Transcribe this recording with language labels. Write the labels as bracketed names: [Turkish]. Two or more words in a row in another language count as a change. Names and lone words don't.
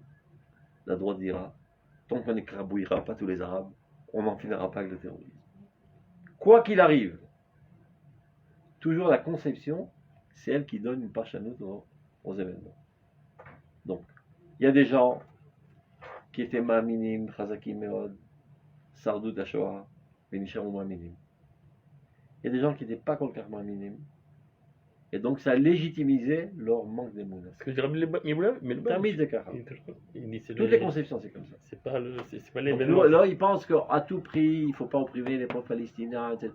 [French] La droite dira, tant qu'on n'écrabouillera pas tous les Arabes, on n'en finira pas avec le terrorisme. Quoi qu'il arrive, toujours la conception, c'est elle qui donne une parchanoute aux événements. Donc, il y a des gens qui étaient [Hebrew] מאמינים, חזקים מאוד, שרדו את השואה, ונשארו מאמינים. [French] Il y a des gens qui n'étaient pas [Hebrew] כל כך מאמינים, [French] et donc ça légitimisait leur manque d'émouna. Ce que je dirais, mais le [Hebrew] תמיד זכירה. [French] il dit c'est Toutes les conceptions, c'est comme ça. C'est pas Donc, l'événement. là, il pense qu'à tout prix, il ne faut pas opprimer les peuples palestiniens, etc.